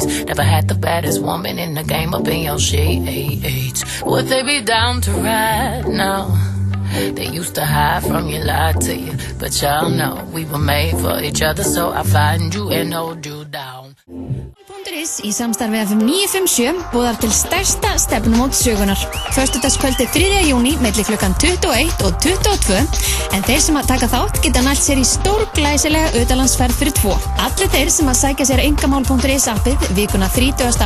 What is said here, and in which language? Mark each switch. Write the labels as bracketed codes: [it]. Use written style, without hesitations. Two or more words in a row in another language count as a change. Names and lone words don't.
[en] Never had the baddest woman in the game up in your sheets. Would they be down to ride now? They used to hide from you, lie to you, but y'all know we were made for each other, so I find you and hold you down. [is] .is í samstarfi FM 957 boðar til stærsta stefnumót sögunar. Föstudagskvöldið 3. júní milli klukkan 21 og 22 en þeir sem að taka þátt geta nælt sér í stórglæsilega utanlandsferð fyrir 2. Allir þeir sem að sækja sér engamál.is appið vikuna 30.